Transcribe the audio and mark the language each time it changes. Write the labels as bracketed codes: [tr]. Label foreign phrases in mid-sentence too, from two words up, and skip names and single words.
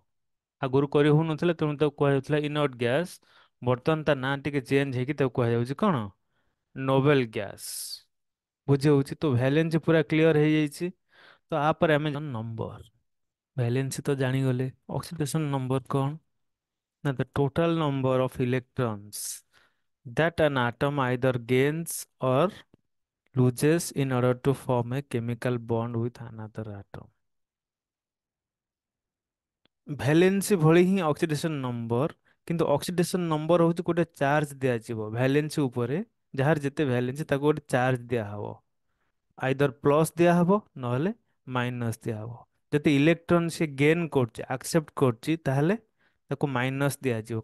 [or] ଆଗରୁ କରି ହଉନଥିଲା, ତେଣୁ ତାକୁ କୁହାଯାଉଥିଲା [en] inert gas. [or] ବର୍ତ୍ତମାନ ତା ନାଁ ଟିକେ ଚେଞ୍ଜ ହେଇକି ତାକୁ କୁହାଯାଉଛି କଣ [en] noble gas. [or] ବୁଝି ହଉଛି ତ, ଭ୍ୟାଲେନ୍ସି ପୁରା କ୍ଲିୟର ହେଇଯାଇଛି। ତ ଆପରେ ଆମେ ନମ୍ବର, ଭ୍ୟାଲେନ୍ସି ତ ଜାଣିଗଲେ, [en] oxidation number [or] କଣ ନା [en] the total number of electrons that an atom either gains or loses in order to form a chemical bond with another atom। [or] ଭ୍ୟାଲେନ୍ସି ଭଳି ହିଁ [en] oxidation number, [or] କିନ୍ତୁ [en] oxidation number [or] ହଉଛି ଗୋଟେ ଚାର୍ଜ ଦିଆଯିବ ଭ୍ୟାଲେନ୍ସି ଉପରେ, ଯାହାର ଯେତେ ଭ୍ୟାଲେନ୍ସି ତାକୁ ଗୋଟେ ଚାର୍ଜ ଦିଆହବ। [en] either plus [or] ଦିଆହବ ନହେଲେ ମାଇନସ୍ ଦିଆହବ। ଯଦି ଇଲେକ୍ଟ୍ରନ ସେ ଗେନ୍ କରୁଛି, ଆକ୍ସେପ୍ଟ କରୁଛି, ତାହେଲେ ତାକୁ ମାଇନସ୍ ଦିଆଯିବ।